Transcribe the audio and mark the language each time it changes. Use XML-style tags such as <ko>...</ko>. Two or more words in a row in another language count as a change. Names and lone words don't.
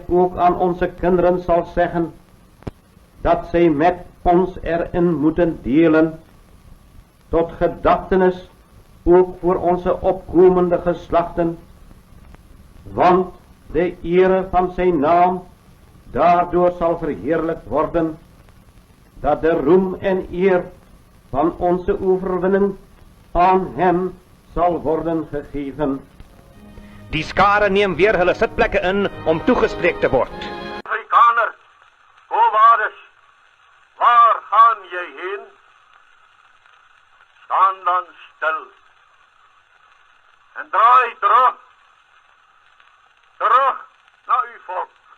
<nl>ook aan onze kinderen zal zeggen, dat zij met ons erin moeten delen, tot gedachtenis ook voor onze opkomende geslachten, want de ere van zijn naam daardoor zal verheerlijkt worden, dat de roem en eer van onze overwinning aan hem zal worden gegeven.</nl> <af>Die skare neem weer hulle sitplekke in om toegespreek te word. Afrikaner,</af> <la>Quo Vadis,</la> <af>waar gaan jy heen? Staan dan stil en draai terug na uw volk.</af>